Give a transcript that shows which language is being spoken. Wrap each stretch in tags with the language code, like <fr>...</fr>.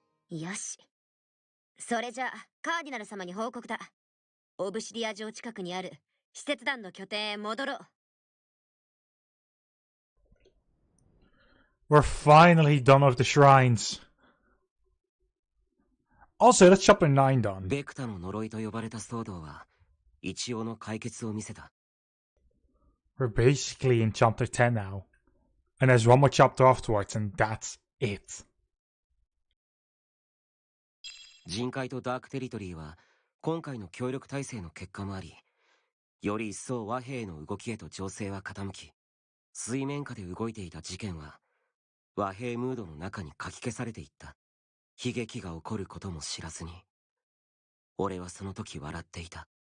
<ja>よし。それじゃあ、カーディナル様に報告だ。オブシディア城近くにある使節団の拠点へ戻ろう。</ja> <en>We're finally done with the shrines. Also, that's chapter 9 done.</en> <ja>ベクタの呪いと呼ばれた騒動は一応の解決を見せた。</ja> <en>We're basically in chapter 10 now. And there's one more chapter afterwards, and that's it.</en> <ja>人海とダークテリトリーは今回の協力体制の結果もあり、より一層和平の動きへと情勢は傾き、水面下で動いていた事件は和平ムードの中にかき消されていった。悲劇が起こることも知らずに、俺はその時笑っていた。</ja>